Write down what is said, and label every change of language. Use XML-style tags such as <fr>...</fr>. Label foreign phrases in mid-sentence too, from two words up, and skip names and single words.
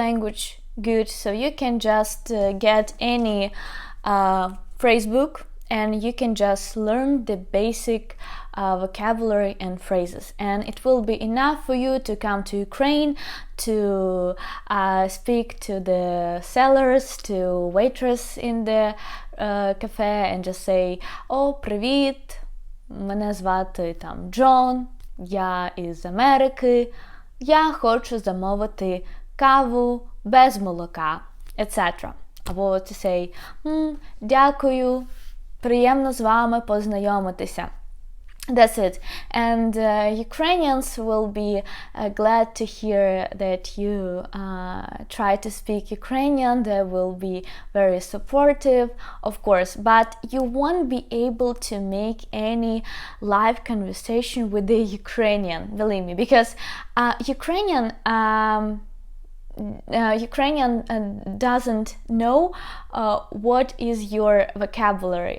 <en>language good, so you can just get any phrase book and you can just learn the basic vocabulary and phrases, and it will be enough for you to come to Ukraine, to speak to the sellers, to waitress in the cafe and just say,</en> <uk>"Oh, привіт, мене звати там Джон, я із Америки, я хочу замовити каву без молока", etc.</uk> <en>Або to say,</en> <uk>"Дякую, приємно з вами познайомитися".</uk> <en>That's it. And Ukrainians will be glad to hear that you try to speak Ukrainian. They will be very supportive, of course, but you won't be able to make any live conversation with the Ukrainian, believe me, because Ukrainian doesn't know what is your vocabulary.</en>